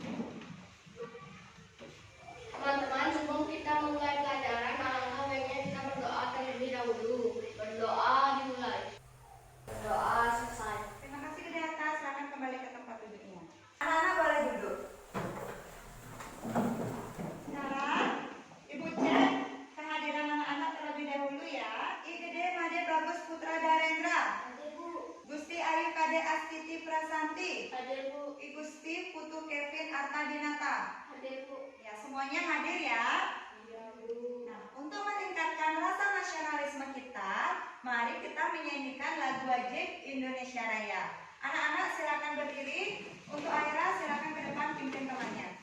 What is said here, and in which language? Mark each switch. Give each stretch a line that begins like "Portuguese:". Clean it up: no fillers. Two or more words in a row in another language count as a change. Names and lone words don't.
Indonesian: Teman-teman, sebelum kita memulai pelajaran, alangkah baiknya kita berdoa terlebih dahulu. Berdoa dimulai. Berdoa selesai. Terima kasih Gede Arta, silakan kembali ke tempat duduknya. Anak-anak boleh duduk. Sekarang, Ibu cek kehadiran anak-anak terlebih dahulu ya. Igede Made Bagus Putra Darendra. Gusti Ayu Kade Astiti Prasanti. Hadir, Bu. I Gusti Putu Kevin Arta Dinata. Hadir, Bu. Ya, semuanya hadir ya. Iya, Bu. Nah, untuk meningkatkan rasa nasionalisme kita, mari kita menyanyikan lagu wajib Indonesia Raya. Anak-anak silakan berdiri. Untuk Aira silakan ke depan pimpin temannya.